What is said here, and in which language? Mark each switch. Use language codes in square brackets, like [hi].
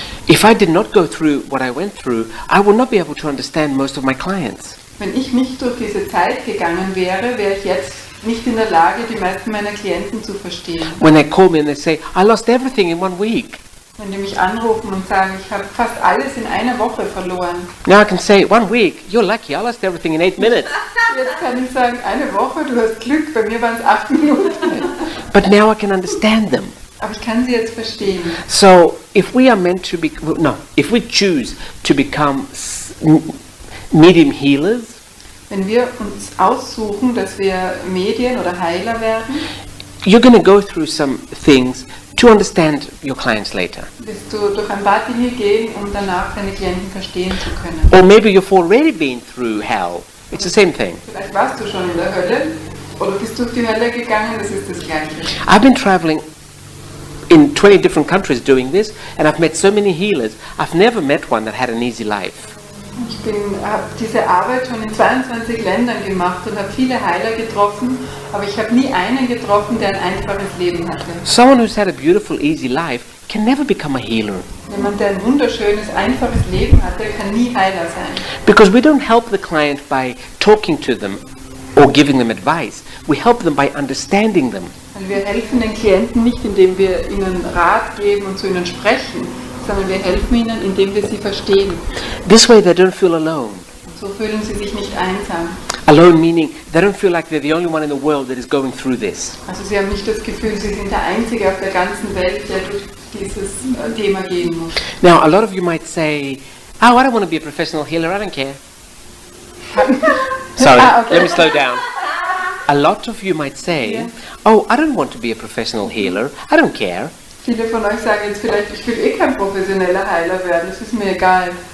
[en] If I did not go through what I went through, I would not be able to understand most of my clients. [de] Wenn ich nicht durch diese Zeit gegangen wäre, wäre ich jetzt nicht in der Lage, die meisten meiner Klienten zu verstehen. [en] When they call me and they say, I lost everything in 1 week. [de] Wenn die mich anrufen und sagen, ich habe fast alles in einer Woche verloren. [en] Now I can say, 1 week, you're lucky, I lost everything in 8 minutes. [de] Jetzt kann ich sagen, eine Woche, du hast Glück, bei mir waren es 8 Minuten. [en] But now I can understand them. [de] Aber ich kann sie jetzt verstehen. [en] So if we are meant to be, if we choose to become medium healers, [de] wenn wir uns aussuchen, dass wir Medien oder Heiler werden, [en] you're going to go through some things to understand your clients later. [de] Wirst du durch ein paar Dinge gehen, um danach deine Klienten verstehen zu können. [en] Or maybe you've already been through hell. It's the same thing. [de] Vielleicht warst du schon in der Hölle oder bist durch die Hölle gegangen, das ist das Gleiche. [en] I've been traveling in 20 different countries doing this, and I've met so many healers. I've never met one that had an easy life. [de] Ich habe diese Arbeit schon in 22 Ländern gemacht und habe viele Heiler getroffen, aber ich habe nie einen getroffen, der ein einfaches Leben hatte. [en] Someone who's had a beautiful, easy life can never become a healer. [de] Jemand, der ein wunderschönes, einfaches Leben hatte, kann nie Heiler sein. [en] Because we don't help the client by talking to them or giving them advice. We help them by understanding them. [de] Weil wir helfen den Klienten nicht, indem wir ihnen Rat geben und zu ihnen sprechen, sondern wir helfen ihnen, indem wir sie verstehen. [en] This way they don't feel alone. [de] Und so fühlen sie sich nicht einsam. [en] Alone meaning they don't feel like they're the only one in the world that is going through this. [de] Also sie haben nicht das Gefühl, sie sind der Einzige auf der ganzen Welt, der durch dieses Thema gehen muss. [en] Now a lot of you might say, oh, I don't want to be a professional healer, I don't care. Sorry, okay. Let me slow down. A lot of you might say, oh, I don't want to be a professional healer, I don't care. [de] Viele von euch sagen jetzt vielleicht, ich will kein professioneller Heiler werden, das ist mir egal.